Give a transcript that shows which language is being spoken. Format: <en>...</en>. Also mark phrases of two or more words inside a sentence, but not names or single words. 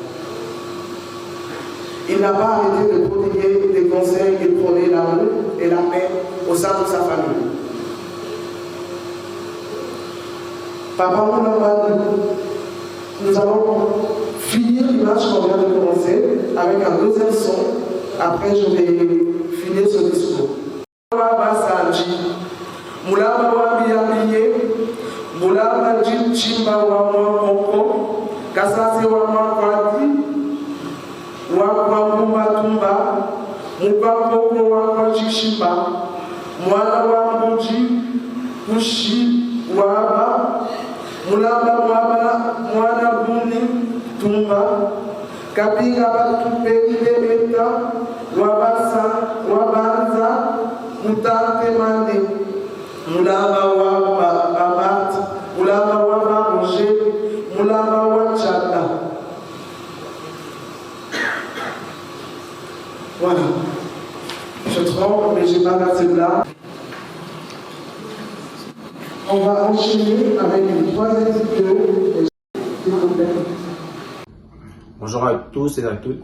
<fr>Il n'a pas arrêté de prodiguer des conseils et de prôner l'amour et la paix au sein de sa famille. Papa Moulamba, nous allons finir l'image qu'on vient de commencer avec un deuxième son. Après, je vais finir ce discours.</fr> <lua>Moulamba wa biyabiye, Moulamba chimba wa mwa kasase wa mwa kwati, wa kwa mumbatumba, mupapoko wa kwa chishimba, mwana wa mbuji, kushi waba, Moulamba waba, mwana buni, tumba, kapinga batupende eta, wabanza, mutante mande, Moulamba wa babat, Moulamba wa baronger, Moulamba wa tchata.</lua> <fr>Voilà. Je tremble, mais je n'ai pas passé de là. On va enchaîner avec une troisième vidéo. Bonjour à tous et à toutes.</fr>